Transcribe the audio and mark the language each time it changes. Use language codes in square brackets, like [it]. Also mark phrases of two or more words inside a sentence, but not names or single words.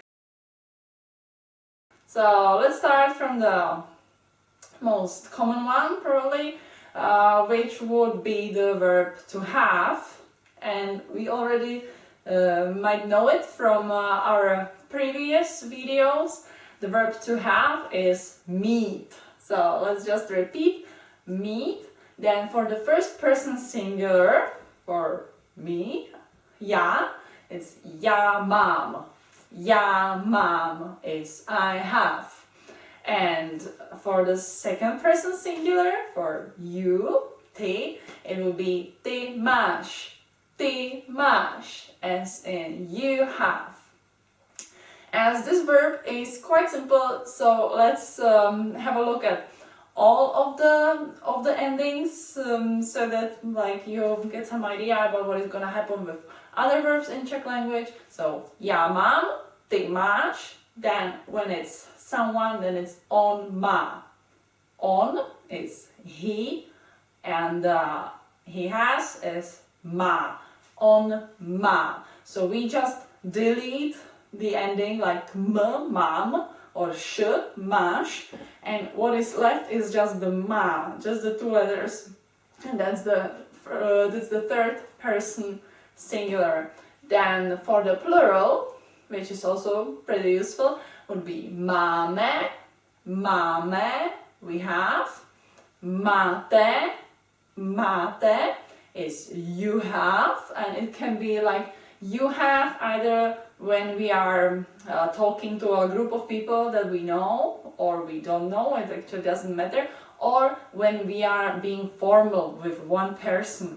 [en] So let's start from the most common one probably, which would be the verb to have, and we already might know it from our previous videos. The verb to have is meet. So let's just repeat, meet. Then for the first person singular, for me, já, it's [cs] já mám. Já mám [en] is I have. And for the second person singular, for you, ty, it will be [cs] ty máš. Ty máš, [en] as in you have. As this verb is quite simple, so let's have a look at all of the endings, so that like you get some idea about what is gonna happen with other verbs in Czech language. So [cs] já mám, ty máš. [en] Then when it's someone, then it's on má. On is he, and he has is má. [cs] On má. [en] So we just delete the ending like m, mám, or sh, máš, and what is left is just the má, just the two letters, and that's the third person singular. Then for the plural, which is also pretty useful, would be [cs] máme, máme, [en] we have, [cs] máte, máte [en] is you have, and it can be like you have either when we are talking to a group of people that we know or we don't know, it actually doesn't matter, or when we are being formal with one person.